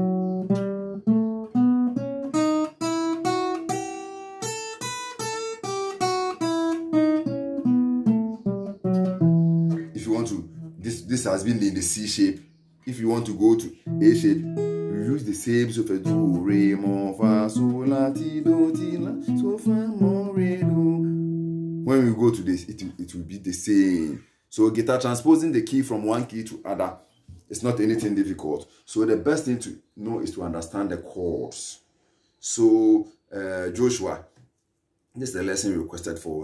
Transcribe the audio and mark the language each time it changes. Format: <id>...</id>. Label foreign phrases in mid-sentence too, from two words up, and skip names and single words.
<en>If you want to, this has been in the C shape. If you want to go to A shape, you use the same solfege. Do, re, mo, fa, sol, la, ti, do, ti, la, so, fa, mo, re, do. When we go to this, it will be the same. So guitar transposing the key from one key to other, it's not anything difficult. So the best thing to know is to understand the chords. So Joshua, this is the lesson requested for.</en>